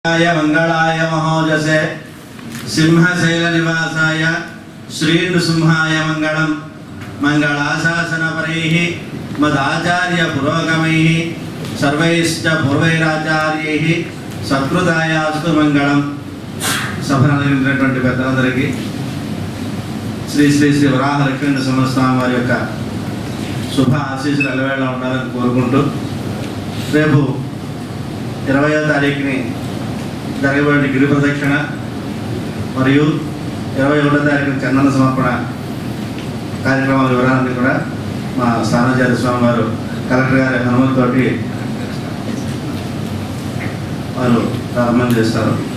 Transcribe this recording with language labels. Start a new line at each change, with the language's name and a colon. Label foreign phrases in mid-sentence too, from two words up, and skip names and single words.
Sanskrit: मंगलाय महोजसे सिंहशैल निवासाय श्री नृसिंहाय मंगलम मंगलाशासन परैः मदाचार्य पुरोगमैः सर्वैश्च पूर्वैराचार्यैः सत्कृतायास्तु मंगलम।
Telugu: सभनటువంటి పెద్దలందరికీ శ్రీ శ్రీ శ్రీ వరాహ లక్ష్మీ సంస్థానం వారి యొక్క శుభ ఆశీస్సులు ఎల్లవేళలా ఉండాలని కోరుకుంటూ రేపు 20వ తారీఖుని జరగబోయే గిరి ప్రదక్షిణ మరియు 21వ తారీఖున చందన సమర్పణ కార్యక్రమాల వివరాలన్నీ కూడా మా స్థానాచార్య స్వామి వారు కలెక్టర్ గారి అనుమతితోటి వారు ప్రారంభం చేస్తారు.